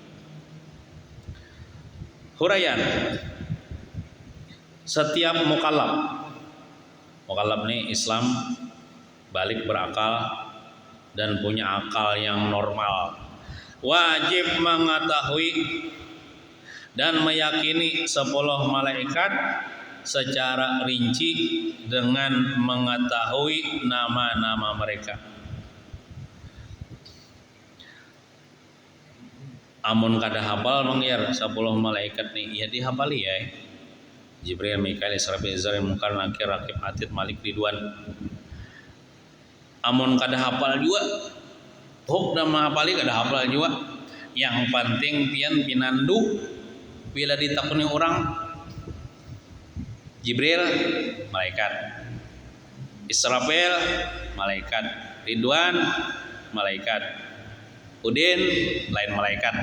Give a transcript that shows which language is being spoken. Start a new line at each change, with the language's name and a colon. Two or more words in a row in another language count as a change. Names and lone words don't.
Banjar: Huraian, setiap mukallaf nih Islam balik berakal dan punya akal yang normal, wajib mengetahui dan meyakini 10 malaikat secara rinci dengan mengetahui nama-nama mereka. Amun kada hafal mengiar 10 malaikat nih, ya dihafali ya. Jibril, Mikail, Israfil, Izrail, Munkar, Nakir, Raqib, Atid, Malik, Ridwan. Amun kada hafal juga, nama hafali kada hafal juga. Yang penting pian pinandu bila ditakuni orang. Jibril malaikat, Israfil malaikat, Ridwan malaikat, Udin lain malaikat.